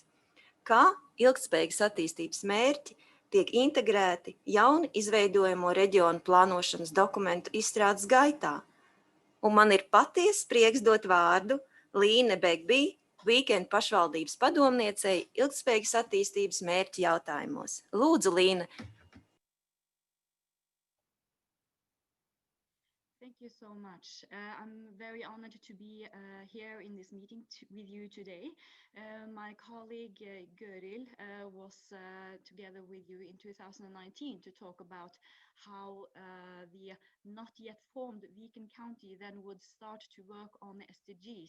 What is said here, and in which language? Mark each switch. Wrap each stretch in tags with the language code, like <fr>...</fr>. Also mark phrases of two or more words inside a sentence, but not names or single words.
<lv>Kā ilgtspējīgas attīstības mērķi tiek integrēti jauni izveidojamo reģionu plānošanas dokumentu izstrādes gaitā. Un man ir patiesi prieks dot vārdu Līne Begbī, Weekend pašvaldības padomniecei ilgtspējīgas attīstības mērķu jautājumos. Lūdzu, Līne.</lv> <en>Thank you so much. I'm very honored to be here in this meeting with you today. My colleague Göril was together with you in 2019 to talk about how the not yet formed Viken County then would start to work on SDGs.</en>